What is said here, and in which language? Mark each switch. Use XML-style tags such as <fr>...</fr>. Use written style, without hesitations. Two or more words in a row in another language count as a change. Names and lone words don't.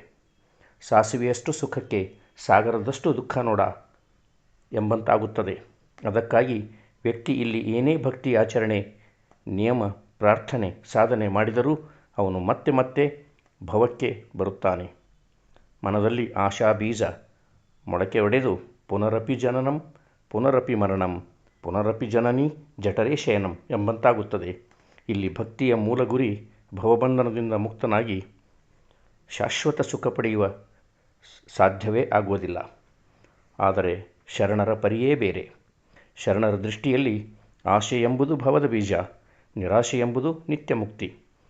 <kn>ಸಾಸಿವೆಯಷ್ಟು ಸುಖಕ್ಕೆ ಸಾಗರದಷ್ಟು ದುಃಖ ನೋಡ ಎಂಬಂತಾಗುತ್ತದೆ. ಅದಕ್ಕಾಗಿ ವ್ಯಕ್ತಿ ಇಲ್ಲಿ ಏನೇ ಭಕ್ತಿ ಆಚರಣೆ, ನಿಯಮ, ಪ್ರಾರ್ಥನೆ, ಸಾಧನೆ ಮಾಡಿದರೂ ಅವನು ಮತ್ತೆ ಮತ್ತೆ ಭವಕ್ಕೆ ಬರುತ್ತಾನೆ. ಮನದಲ್ಲಿ ಆಶಾ ಬೀಜ ಮೊಳಕೆ ಒಡೆದು</kn> <sa>ಪುನರಪಿ ಜನನಂ ಪುನರಪಿ ಮರಣಂ ಪುನರಪಿ ಜನನಿ ಜಠರೇ ಶಯನಂ</sa> <kn>ಎಂಬಂತಾಗುತ್ತದೆ. ಇಲ್ಲಿ ಭಕ್ತಿಯ ಮೂಲ ಗುರಿ ಭವಬಂಧನದಿಂದ ಮುಕ್ತನಾಗಿ ಶಾಶ್ವತ ಸುಖ ಪಡೆಯುವ ಸಾಧ್ಯವೇ ಆಗುವುದಿಲ್ಲ. ಆದರೆ ಶರಣರ ಪರಿಯೇ ಬೇರೆ. ಶರಣರ ದೃಷ್ಟಿಯಲ್ಲಿ ಆಶೆ ಎಂಬುದು ಭವದ ಬೀಜ, ನಿರಾಶೆ ಎಂಬುದು ನಿತ್ಯ ಮುಕ್ತಿ.</kn>